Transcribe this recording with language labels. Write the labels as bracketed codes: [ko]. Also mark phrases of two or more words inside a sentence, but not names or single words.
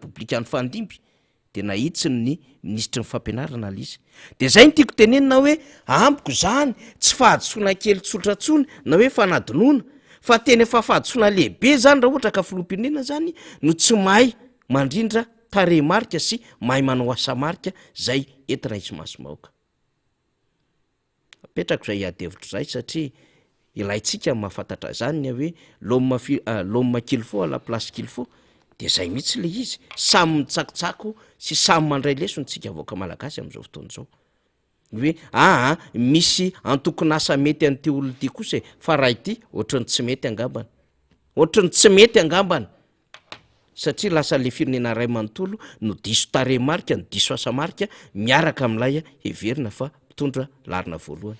[mg] repoblikan'ny fandimby de nahitsiny ny ministry ny fampianarana alizy de zay ny tiako tenenina hoe ampiko zany tsy fahadisoana kely tsotratsony na hoe fanadinoana fa teny efa fahadisoana lehibe zany raha ohatra ka filoham-pirenena zany no tsy mahay mandrindra taremarika sy mahay manao asa marika zay entina izy masomaoka apetrako zay adevitra zay satria ilaitsika mahafantatra zany hoe [fr] l'homme qu'il faut à la place qu'il faut [mg] de zay mihitsy le izy samy mitsakotsako sy samy mandray leso ntsika avoaka malagasy am'izao fotoana zao hoe misy antokony asa mety an'ity olona ity kosa fa raha ity ohatrany tsy mety angambany ohatrany tsy mety angambany satria lasa le firenena ray manontolo no diso taremarika no diso asa marika miaraka amin'ilay heverina fa mitondra larina voalohany